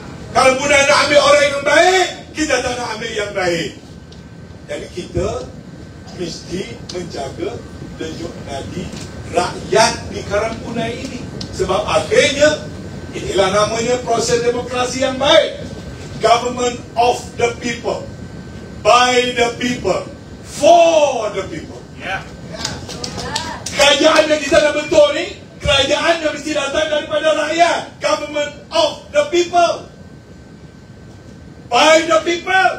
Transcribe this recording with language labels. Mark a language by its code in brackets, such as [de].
[ms] Karangpunai nak ambil orang yang baik, kita tak nak ambil yang baik. Jadi kita mesti menjaga denyut nadi rakyat di Karangpunai ini. Sebab akhirnya inilah namanya proses demokrasi yang baik. [en] Government of the people, by the people, for the people. [ms] Kerajaan yang kita nak bentuk ni, kerajaan yang mesti datang daripada rakyat. [en] Government of the people, by the people.